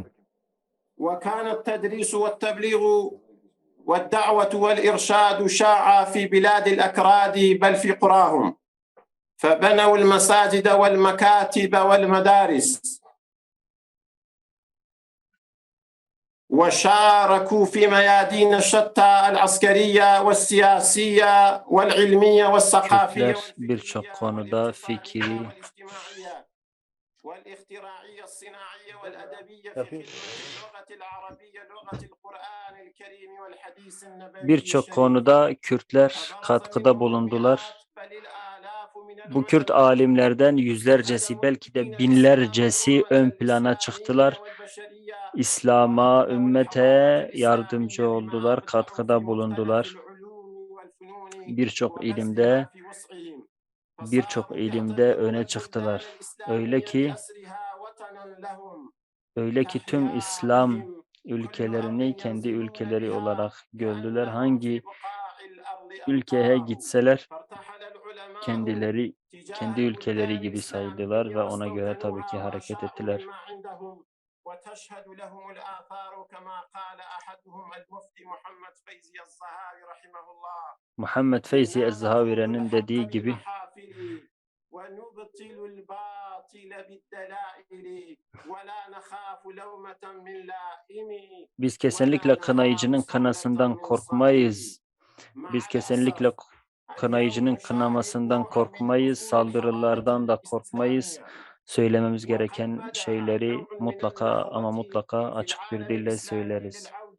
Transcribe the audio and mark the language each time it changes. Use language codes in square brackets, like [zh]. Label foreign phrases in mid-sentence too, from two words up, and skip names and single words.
[ar] وكان التدريس والتبليغ والدعوة والإرشاد شاع في بلاد الأكراد بل في قراهم فبنوا المساجد والمكاتب والمدارس وشاركوا في ميادين شتى العسكرية والسياسية والعلمية والثقافية [tr] Kürtler birçok konuda fikri, [ar] والاختراعية الصناعية والأدبية في خدمة اللغة العربية لغة القرآن الكريم والحديث النبوي [tr] birçok konuda Kürtler katkıda bulundular. Bu Kürt alimlerden yüzlercesi belki de binlercesi ön plana çıktılar. İslam'a, ümmete yardımcı oldular, katkıda bulundular. Birçok ilimde öne çıktılar. Öyle ki tüm İslam ülkelerini kendi ülkeleri olarak gördüler. Hangi ülkeye gitseler kendi ülkeleri gibi saydılar ve ona göre tabii ki hareket ettiler. [ar] وتشهد لهم الآثار كما قال أحدهم المفتي محمد فيزي الزهاوي رحمه الله [tr] Muhammed Feyzi Ez-Zahavire'nin dediği gibi [ar] ونبطل الباطل بالدلائل ولا نخاف لومة من لائم [tr] biz kesinlikle kınayıcının kınasından korkmayız. Biz kesinlikle kınayıcının kınamasından korkmayız, saldırılardan da korkmayız. Söylememiz gereken şeyleri mutlaka açık bir dille söyleriz.